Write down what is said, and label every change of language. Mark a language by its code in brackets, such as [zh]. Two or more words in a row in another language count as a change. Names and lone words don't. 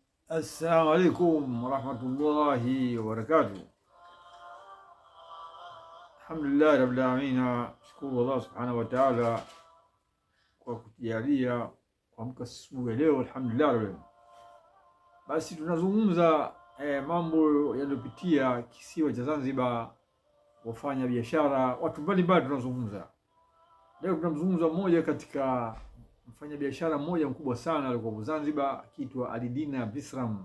[ar] السلام عليكم ورحمة الله وبركاته. الحمد لله رب العالمين. شكر الله سبحانه وتعالى [sw] kwa kujalia kuamka asubuhi leo, [ar] الحمد لله رب. [sw] Basi tunazungumza mambo yaliyopitia kisiwa cha Zanzibar, wafanya biashara, watu mbalimbali tunazungumza. Leo tunamzungumza mmoja katika mfanya biashara mmoja mkubwa sana alikuwa Zanzibar, akiitwa Alidina Visram.